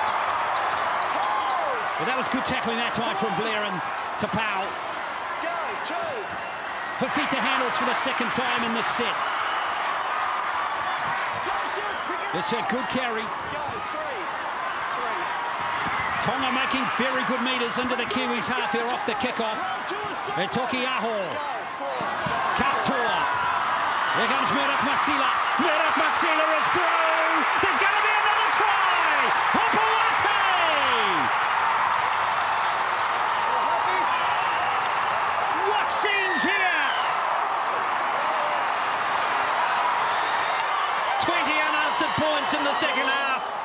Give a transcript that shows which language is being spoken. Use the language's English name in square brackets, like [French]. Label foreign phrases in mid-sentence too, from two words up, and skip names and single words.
[English] Well, that was good tackling that time from Blair and Tapau. Fafita handles for the second time in this set. It's a good carry. Tonga making very good metres into the Kiwis half here off the kickoff. Toki Aho. Kaptoa. Here comes Murdoch Masila. Murdoch Masila is through. There's going to be another try. Hopoate. What scenes here? 20 unanswered points in the second half.